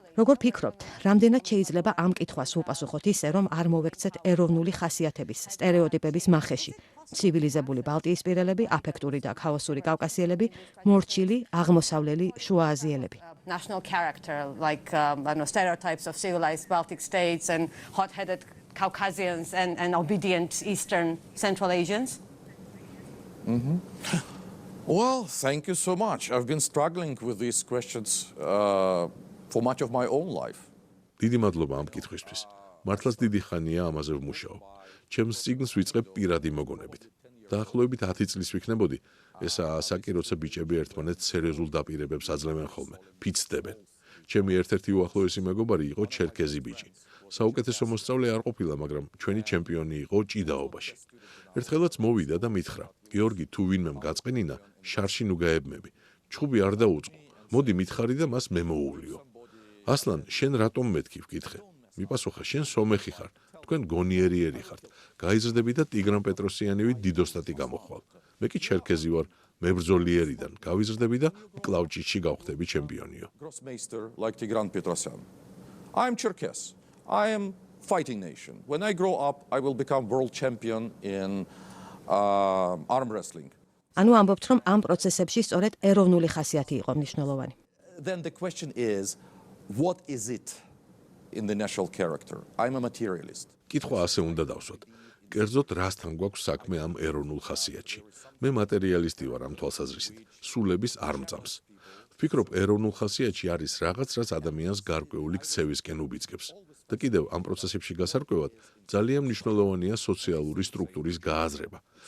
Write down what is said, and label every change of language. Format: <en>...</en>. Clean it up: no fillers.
<ka>როგორ ფიქრობთ, რამდენად შეიძლება ამ კითხვას უპასუხოთ ისე, რომ არ მოვექცეთ ეროვნული ხასიათების, სტერეოტიპების მახეში? ცივილიზებული ბალტიისპირელები, აფექტური და ქაოსური კავკასიელები, მორჩილი, აღმოსავლელი შუააზიელები.</ka> <en>national character, like I know, stereotypes of civilized Baltic states and hot-headed Caucasians and obedient Eastern Central Asians? Well, thank you so much. I've been struggling with these questions for much of my own life.</en> <ka>დიდი მადლობა ამ კითხვისთვის. მართლაც დიდი ხანია ამაზე ვმუშაობ. ჩემს წიგნს ვიწყებ პირადი მოგონებით. დაახლოებით 10 წლის ვიქნებოდი, ესაა ასაკი, როცა ბიჭები ერთმანეთს სერიოზულ დაპირებებს აძლევენ ხოლმე, ფიცდებენ. ჩემი ერთ-ერთი უახლოესი მეგობარი იყო ჩერქეზი ბიჭი. საუკეთესო მოსწავლე არ ყოფილა, მაგრამ ჩვენი ჩემპიონი იყო ჭიდაობაში. ერთხელაც მოვიდა და მითხრა: გიორგი, თუ ვინმემ გაწყენინა, შარში ნუ გაებმები. ჩხუბი არ დაუწყო. მოდი მითხარი და მას მე მოუვლიო. ასლან, შენ რატომ მეთქი ვკითხე? მიპასუხა: შენ სომეხი ხარ, თქვენ გონიერიერი ხართ. გაიზრდები და ტიგრან პეტროსიანივით დიდოსტატი გამოხვალ. მე კი ჩერქეზი ვარ, მებრძოლიერიდან გავიზრდები და მკლავჭიდში გავხდები ჩემპიონიო.</ka> <en>Grossmeister like Tigran Petrosyan. I'm Cherkess. I am fighting nation. When I grow up, I will become world champion in arm wrestling.</en> <ka>ანუ ამბობთ, რომ ამ პროცესებში სწორედ ეროვნული ხასიათი იყო მნიშვნელოვანი.</ka> <en>Then the question is, what is it in the national character? I'm a materialist.</en> <ka>კითხვა ასე უნდა დავსვათ. კერძოდ რასთან გვაქვს საქმე ამ ეროვნულ ხასიათში? მე მატერიალისტი ვარ ამ თვალსაზრისით. სულების არ მწამს. ვფიქრობ, ეროვნულ ხასიათში არის რაღაც, რაც ადამიანს გარკვეული ქცევისკენ უბიძგებს. და კიდევ ამ პროცესებში გასარკვევად ძალიან მნიშვნელოვანია სოციალური სტრუქტურის გააზრება.</ka>